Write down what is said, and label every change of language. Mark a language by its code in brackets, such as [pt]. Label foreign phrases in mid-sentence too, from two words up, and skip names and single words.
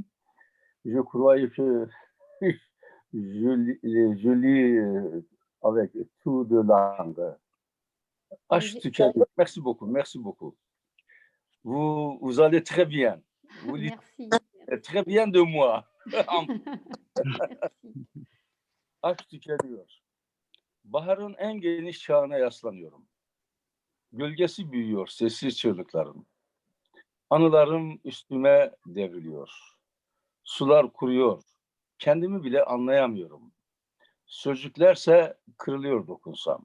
[fr] Je croyais que je lis avec toutes les langues. Merci beaucoup, merci beaucoup. Vous allez très bien. Vous Merci. Très bien de moi. Merci. [tr] Aşk tükeniyor. Baharın en geniş çağına yaslanıyorum. Gölgesi büyüyor sessiz çığlıkların. Anılarım üstüme devriliyor. Sular kuruyor. Kendimi bile anlayamıyorum. Sözcüklerse kırılıyor dokunsam.